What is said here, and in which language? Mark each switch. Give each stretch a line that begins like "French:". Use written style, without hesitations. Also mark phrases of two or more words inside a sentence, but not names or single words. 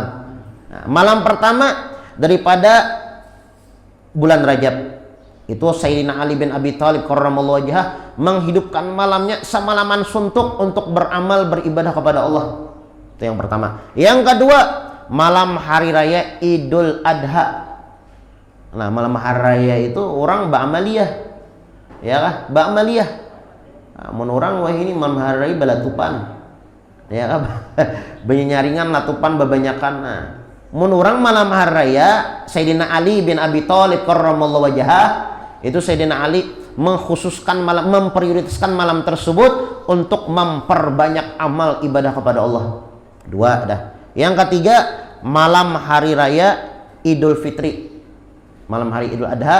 Indonesian: Nah, malam pertama daripada bulan Rajab itu Sayyidina Ali bin Abi Thalib
Arabic: كرم الله وجهه
Indonesian: menghidupkan malamnya semalaman suntuk untuk beramal beribadah kepada Allah. Itu yang pertama. Yang kedua, malam hari raya Idul Adha.
Banjar: Nah, malam hari raya itu orang ba'amaliyah, ya kah? Ba'amaliyah. Mun orang wah ini malam hari raya balatupan, ya kan? Banyak nyaringan latupan bebanyakan.
Indonesian: Nah, mun orang malam hari raya Sayyidina Ali bin Abi Thalib
Arabic: كرم الله وجهه,
Indonesian: itu Sayyidina Ali mengkhususkan malam, memprioritaskan malam tersebut untuk memperbanyak amal ibadah kepada Allah. 2 dah. Yang ketiga, malam hari raya Idul Fitri, malam hari Idul Adha.